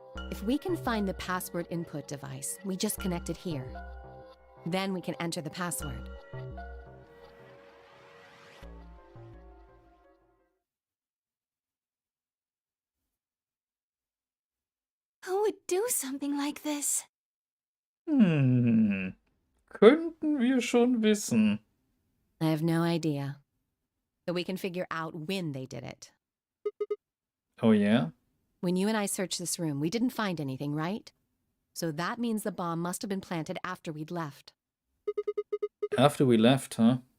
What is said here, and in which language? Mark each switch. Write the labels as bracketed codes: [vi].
[en] If we can find the password input device, we just connect it here. Then we can enter the password. Who would do something like this? [de] Könnten wir schon wissen. [en] I have no idea. But we can figure out when they did it. Oh yeah? When you and I searched this room, we didn't find anything, right? So that means the bomb must have been planted after we'd left. After we left, huh?